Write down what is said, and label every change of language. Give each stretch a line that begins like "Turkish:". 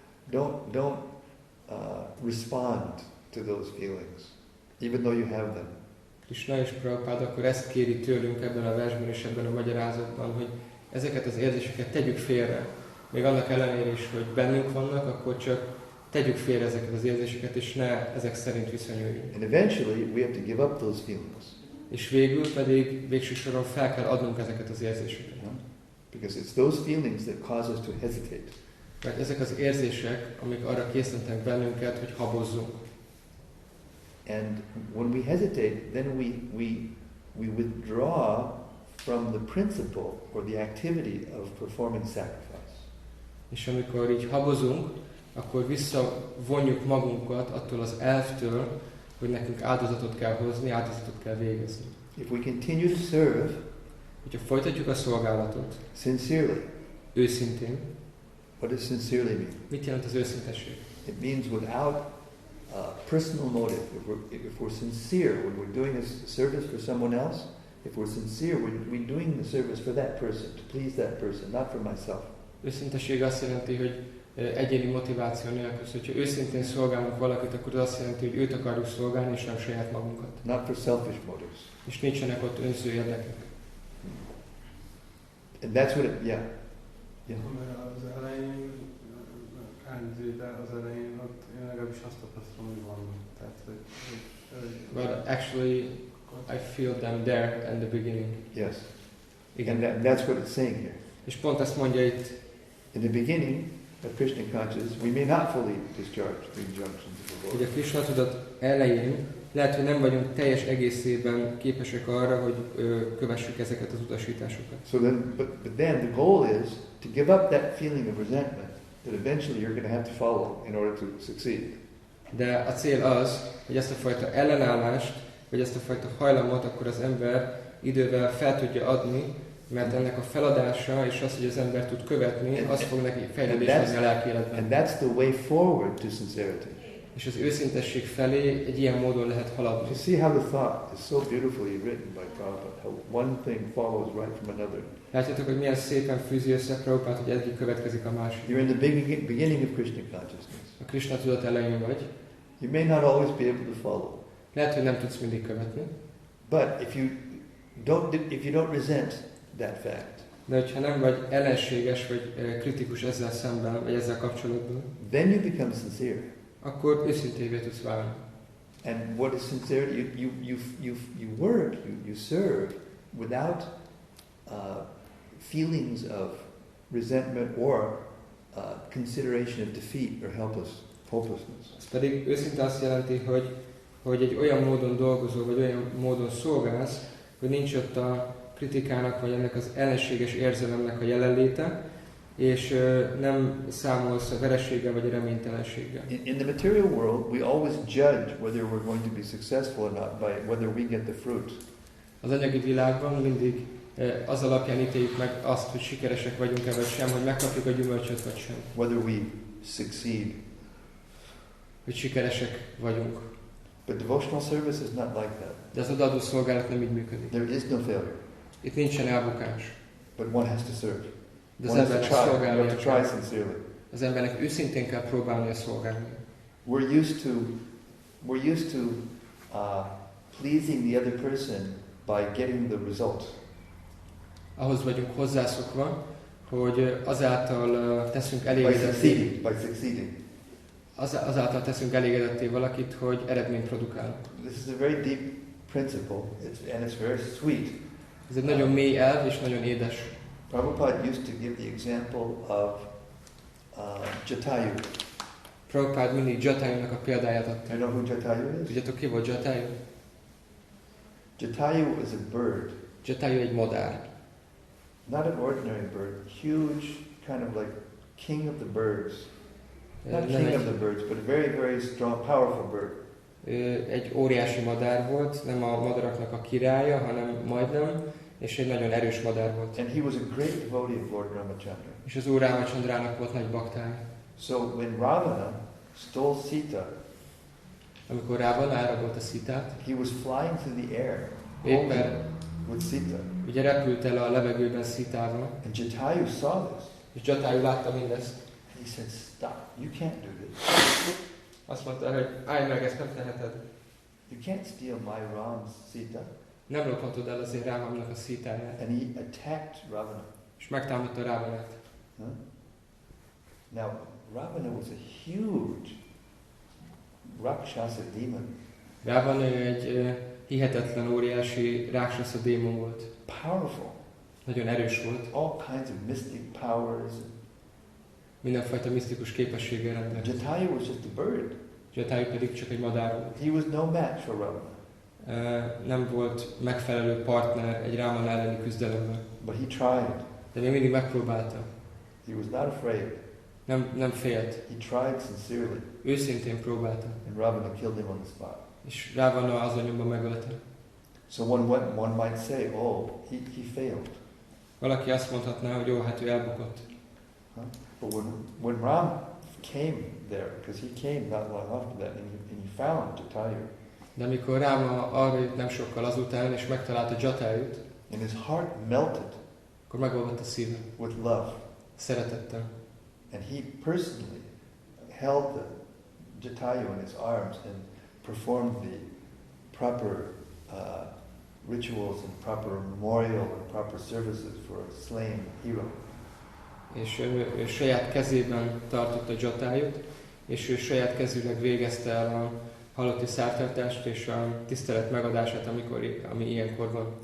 English: Don't respond to those feelings, even though you have them.
Hungarian: Krishna és Prabhupada akkor ezt kéri tőlünk ebben a versben és ebben a magyarázatban, hogy ezeket az érzéseket tegyük félre. Még annak ellenére is, hogy bennünk vannak, akkor csak tegyük félre ezeket az érzéseket, és ne ezek szerint viszonyuljunk.
English: And eventually we have to give up those feelings.
Hungarian: És végül pedig végső soron fel kell adnunk ezeket az érzéseket.
English: Because it's those feelings that cause us to hesitate.
Hungarian: Mert ezek az érzések, amik arra készítenek bennünket, hogy habozzunk.
English: And when we hesitate, then we withdraw from the principle or the activity of performing sacrifice.
Hungarian: És amikor így habozunk, akkor visszavonjuk magunkat attól az elvtől, hogy nekünk áldozatot kell hozni, áldozatot kell végezni.
English: If we continue to serve,
Hungarian: hogyha folytatjuk a szolgálatot,
English: sincerely,
Hungarian: őszintén,
English: what does sincerely mean?
Hungarian: mit jelent az őszintesség?
English: It means without personal motive. If we're sincere when we're doing a service for someone else, if we're sincere, we're doing the service for that person, to please that person, not for myself.
Hungarian: Őszintesség azt jelenti, hogy egyéni motiváció nélkül, hogyha őszintén szolgálunk valakit, akkor az azt jelenti, hogy őt akarjuk szolgálni, és nem saját magunkat.
English: Not for selfish motives.
Hungarian: És nincsenek ott önző érdekek.
English: And that's what it, yeah.
Hungarian: Az elején, de az elején ott én legalábbis azt tapasztalom, hogy van. Tehát,
English: But actually, I feel them there in the beginning. Yes.
Hungarian: Igen.
English: And that's what it's saying here.
Hungarian: És pont ezt mondja itt.
English: In the beginning of Krishna consciousness, we may not fully discharge the injunctions of the Lord.
Hungarian: Hogy a Krishna tudat elején lehet, hogy nem vagyunk teljes egészében képesek arra, hogy kövessük ezeket az utasításokat.
English: So then, but then the goal is to give up that feeling of resentment that eventually you're going to have to follow in order to succeed.
Hungarian: De a cél az, hogy ezt a fajta ellenállást, vagy ezt a fajta hajlamot akkor az ember idővel fel tudja adni, mert ennek a feladása és az, hogy az ember tud követni, az fog neki fejlődés adni a lelki életben.
English: And that's the way forward to sincerity.
Hungarian: És az őszintesség felé egy ilyen módon lehet haladni.
English: You see how the thought is so beautifully written by Prabhupada, how one thing follows right from another.
Hungarian: Látjátok, hogy milyen szépen fűzi össze Prabhupada, hogy egyik következik a másik.
English: You're in the beginning of Krishna consciousness.
Hungarian: A Krishna tudat elején vagy.
English: You may not always be able to follow.
Hungarian: Lehet, hogy nem tudsz mindig követni.
English: But if you don't resent that fact,
Hungarian: de hogyha nem vagy ellenséges vagy kritikus ezzel szemben, vagy ezzel kapcsolatban,
English: then you become sincere.
Hungarian: Akkor őszintévé tudsz válni.
English: And what is sincerity? You work, you serve without feelings of resentment or consideration of defeat or hopelessness.
Hungarian: Ez pedig őszinte azt jelenti, hogy egy olyan módon dolgozol, vagy olyan módon szolgálsz, hogy nincs ott a kritikának, vagy ennek az ellenséges érzelemnek a jelenléte, és nem számolsz a vereséggel, vagy a reménytelenséggel.
English: In the material world, we always judge whether we're going to be successful or not by whether we get the fruit.
Hungarian: Az anyagi világban mindig az alapján ítéljük meg azt, hogy sikeresek vagyunk-e vagy sem, hogy megkapjuk a gyümölcsöt vagy sem.
English: Whether we succeed.
Hungarian: Hogy sikeresek vagyunk.
English: But devotional service is not like that.
Hungarian: De az odaadó szolgálat nem így működik.
English: There is no failure.
Hungarian: Itt nincsen elbukás.
English: But one has to serve.
Hungarian: De az
English: one has to
Hungarian: embernek
English: try. You
Hungarian: szolgálnia
English: have to
Hungarian: kell.
English: try sincerely.
Hungarian: Az embernek őszintén kell próbálnia szolgálni.
English: We're used to pleasing the other person by getting the result.
Hungarian: Ahhoz vagyunk hozzászokva, hogy azáltal teszünk elégedetté.
English: By succeeding.
Hungarian: Azáltal teszünk elégedetté valakit, hogy eredményt produkál.
English: This is a very deep principle, and it's very sweet.
Hungarian: Ez egy nagyon mély elv és nagyon édes.
English: Prabhupada used to give the example of Jatayu.
Hungarian: Prabhupada mindig Jatayunak a példáját adta.
English: You know who Jatayu is?
Hungarian: Tudjátok ki volt Jatayu?
English: Jatayu is a bird.
Hungarian: Jatayu egy madár.
English: Not an ordinary bird, huge, kind of like king of the birds. Not king of the birds, but a very, very strong, powerful bird.
Hungarian: Egy óriási madár volt, nem a madaraknak a királya, hanem majdnem, és egy nagyon erős madár volt.
English: And he was a great devotee of Lord Ramachandra.
Hungarian: És az Úr Rámachandrának volt nagy baktája.
English: So when Ravana stole Sita,
Hungarian: amikor Ravana elrabolt a Szitát,
English: he was flying through the air,
Hungarian: éppen
English: with Sita.
Hungarian: ugye repült el a levegőben Szitával,
English: And Jatayu saw this.
Hungarian: és Jatayu látta mindezt.
English: He said, "Stop! You can't do this.
Hungarian: Azt mondta, hogy állj meg, ezt nem teheted.
English: You can't steal my Ram's Sita."
Hungarian: Nem lophatod el azért Rámamnak a Szitáját.
English: And he attacked Ravana.
Hungarian: És megtámadta Rávanát.
English: Now, Ravana was a huge Rakshasa demon.
Hungarian: Rávana egy hihetetlen óriási Rákshasa démon volt.
English: Powerful.
Hungarian: Nagyon erős volt.
English: All kinds of mystic powers.
Hungarian: mindenfajta misztikus képességgel rendelkezik.
English: Jatayu was just a bird.
Hungarian: Jatayu pedig csak egy madár volt.
English: He was no match for Ravana.
Hungarian: Nem volt megfelelő partner egy Rámana elleni küzdelemben.
English: But he tried.
Hungarian: De még mindig megpróbálta.
English: He was not afraid.
Hungarian: Nem félt.
English: He tried sincerely.
Hungarian: Őszintén próbálta.
English: And Ravana killed him on the spot.
Hungarian: És Ravana azon nyomban megölte.
English: So one might say, oh, he failed.
Hungarian: Valaki azt mondhatná, hogy jó, hát ő elbukott.
English: But when Ram came there, because he came not long after that, and he found Jatayu.
Hungarian: De amikor Ráma arra jött nem sokkal azután, és megtalálta Jatayut,
English: and his heart melted
Hungarian: akkor megolvadt a szíve.
English: with love.
Hungarian: Szeretettel.
English: And he personally held the Jatayu in his arms and performed the proper rituals and proper memorial and proper services for a slain hero.
Hungarian: És ő saját kezében tartotta Jatayut, és ő saját kezűleg végezte el a halotti szártartást és a tisztelet megadását, ami ilyenkor van.